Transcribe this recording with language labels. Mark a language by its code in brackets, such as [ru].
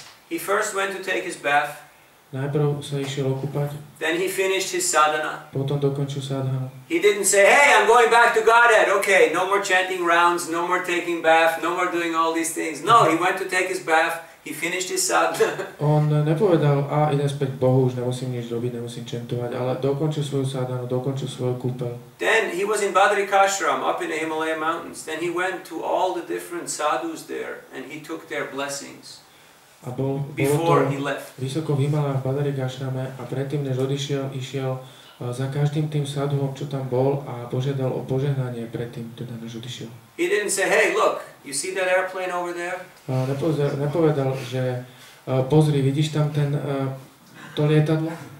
[en] He first went to take his bath. [sk] Najprv sa išiel okúpať. [en] Then he finished his sadhana. [sk] Potom dokončil sadhanu. [en] He didn't say, hey, I'm going back to Godhead. Okay, no more chanting rounds, no more taking bath, no more doing all these things. No, he went to take his bath. He finished his sadhana. [sk] On nepovedal, idem späť k Bohu, už nemusím nič robiť, nemusím chantovať, ale dokončil svoju sadhanu, dokončil svoju kúpeľ. [en] Then he was in Badrikashram, up in the Himalaya mountains. Then he went to all the different sadhus there, and he took their blessings. [sk] A bolo to vysoko v Himalách v Badrikashrame a predtým, než išiel za každým tým sadhuom, čo tam bol a požiadal o požehnanie predtým, teda než odišiel. [en] He didn't say, hey, look, you see that airplane over there? [sk] Nepovedal, že pozri, vidíš tam to lietadlo?